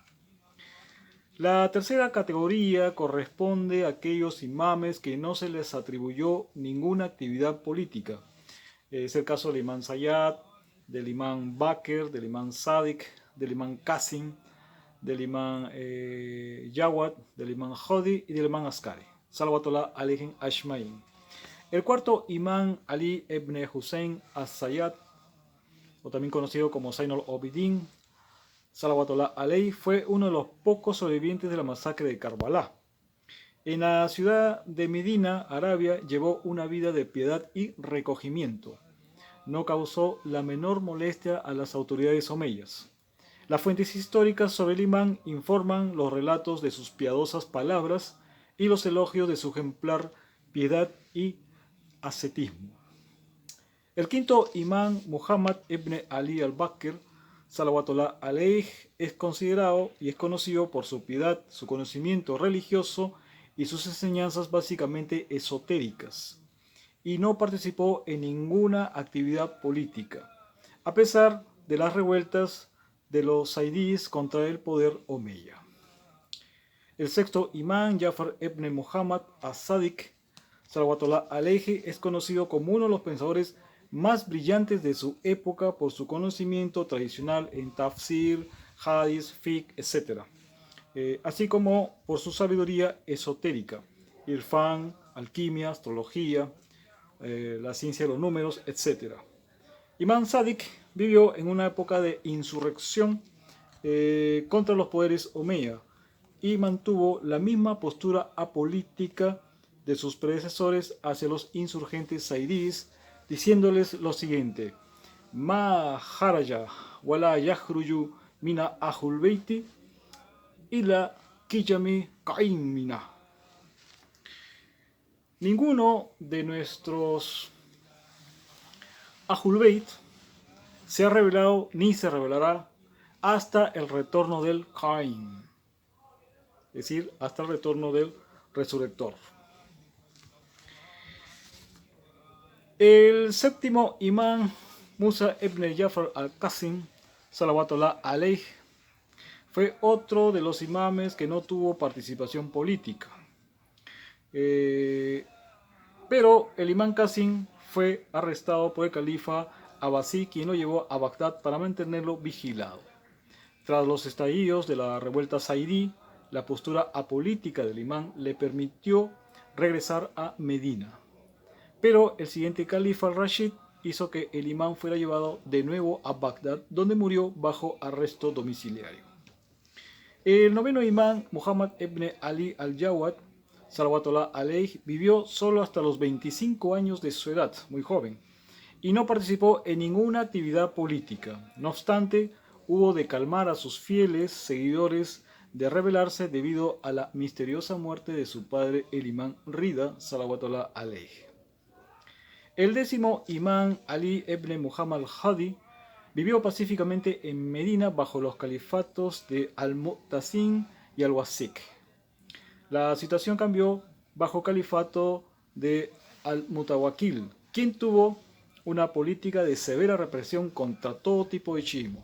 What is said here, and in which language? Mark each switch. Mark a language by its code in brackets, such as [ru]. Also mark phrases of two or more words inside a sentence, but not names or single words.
[es] La tercera categoría corresponde a aquellos imames que no se les atribuyó ninguna actividad política. Es el caso del imán Sayyad, del imán Bakr, del imán Sadiq, del imán Qasim, del imán Jawad, del imán Hodi y del imán Askari. [ar] صلوات الله عليهم أجمعين. [es] El cuarto imán Ali ibn Hussein as-Sayyad, o también conocido como Zainul Abidin, [ar] صلوات الله عليه, [es] fue uno de los pocos sobrevivientes de la masacre de Karbala. En la ciudad de Medina, Arabia, llevó una vida de piedad y recogimiento. No causó la menor molestia a las autoridades omeyas. Las fuentes históricas sobre el imán informan los relatos de sus piadosas palabras y los elogios de su ejemplar piedad y ascetismo. El quinto imán, Muhammad ibn Ali al-Bakr, [ar] صلوات الله عليه, [es] es considerado y es conocido por su piedad, su conocimiento religioso y sus enseñanzas básicamente esotéricas, y no participó en ninguna actividad política, a pesar de las revueltas de los zaidíes contra el poder omeya. El sexto imán, Jafar ibn Muhammad as-Sadiq, [ar] صلوات الله عليه, [es] es conocido como uno de los pensadores más brillantes de su época por su conocimiento tradicional en tafsir, hadith, fiqh, etc., así como por su sabiduría esotérica, irfán, alquimia, astrología, la ciencia de los números, etc. Imán Sadiq vivió en una época de insurrección contra los poderes omeya y mantuvo la misma postura apolítica de sus predecesores hacia los insurgentes zaidíes, diciéndoles lo siguiente: [ar] ما خرج ولا يخرج منا أهل البيت إلى قيام قائمنا. [es] Ninguno de nuestros Ahlul Bayt se ha revelado ni se revelará hasta el retorno del Qaim, es decir, hasta el retorno del resurrector. El séptimo imán, Musa ibn Jafar al-Qasim, [ar] صلوات الله عليه, [es] fue otro de los imames que no tuvo participación política. Pero el imán Qasim fue arrestado por el califa Abbasí, quien lo llevó a Bagdad para mantenerlo vigilado. Tras los estallidos de la revuelta zaidí, la postura apolítica del imán le permitió regresar a Medina. Pero el siguiente califa al-Rashid hizo que el imán fuera llevado de nuevo a Bagdad, donde murió bajo arresto domiciliario. El noveno imán, Muhammad ibn Ali al-Jawad, [ar] صلوات الله عليه, [es] vivió solo hasta los 25 años de su edad, muy joven, y no participó en ninguna actividad política. No obstante, hubo de calmar a sus fieles seguidores de rebelarse debido a la misteriosa muerte de su padre, el imán Rida, [ar] صلوات الله عليه. [es] El décimo imán, Ali ibn Muhammad al-Hadi, vivió pacíficamente en Medina bajo los califatos de Al-Mu'tasim y Al-Wasiq. La situación cambió bajo el califato de Al-Mutawakkil, quien tuvo una política de severa represión contra todo tipo de chiismo.